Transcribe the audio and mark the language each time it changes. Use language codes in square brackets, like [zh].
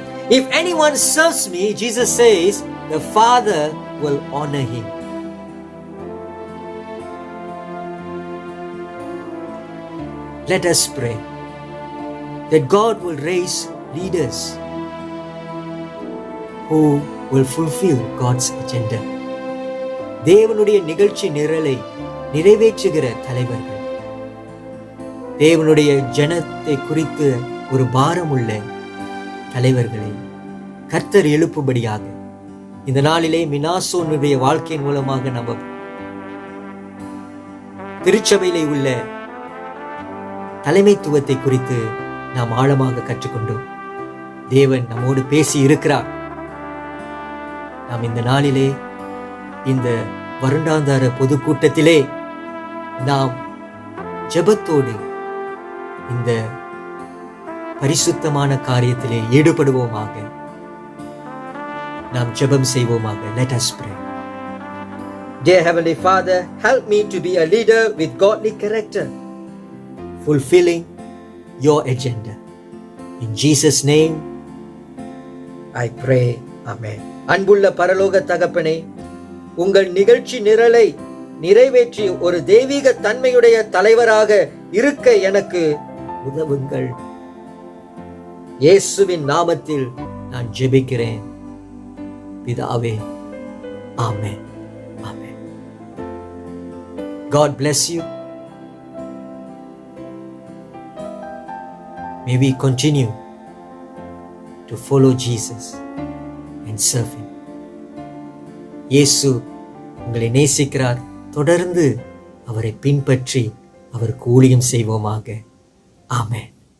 [en] If anyone serves me, Jesus says, the Father will honor him. Let us pray that God will raise leaders who will fulfill God's agenda. [ta] தேவனுடைய நிகழ்ச்சி நிரலை நிறைவேற்றுகிற தலைவர்கள், தேவனுடைய ஜனத்தை குறித்து ஒரு பாரமுள்ள தலைவர்களை கர்த்தர் எழுப்பும்படியாக இந்த நாளிலே மினாசோனுடைய வாழ்க்கையின் மூலமாக நம்ம திருச்சபையிலே உள்ள தலைமைத்துவத்தை குறித்து நாம் ஆழமாக கற்றுக்கொண்டோம். தேவன் நம்மோடு பேசி இருக்கிறார். நாம் இந்த நாளிலே இந்த வருடாந்தார பொதுக்கூட்டத்திலே நாம் ஜெபத்தோடு இந்த பரிசுத்தமான காரியத்திலே ஈடுபடுவோமாக. நாம் ஜெபம் செய்வோமாக. [en] Let us pray. Dear Heavenly Father, help me to be a leader with godly character, fulfilling your agenda. In Jesus' name, I pray. Amen. [ta] அன்புள்ள பரலோக தகப்பனே, உங்கள் நிகழ்ச்சி நிரலை நிறைவேற்றி ஒரு தெய்வீக தன்மையுடைய தலைவராக இருக்க எனக்கு உதவுங்கள். இயேசுவின் நாமத்தில் நான் ஜெபிக்கிறேன் பிதாவே. ஆமென். ஆமென். [en] God bless you. May we continue to follow Jesus and serve him. [ta] இயேசு உங்களை நேசிக்கிறார். தொடர்ந்து அவரை பின்பற்றி அவருக்கு ஊழியம் செய்வோமாக. ஆமென்.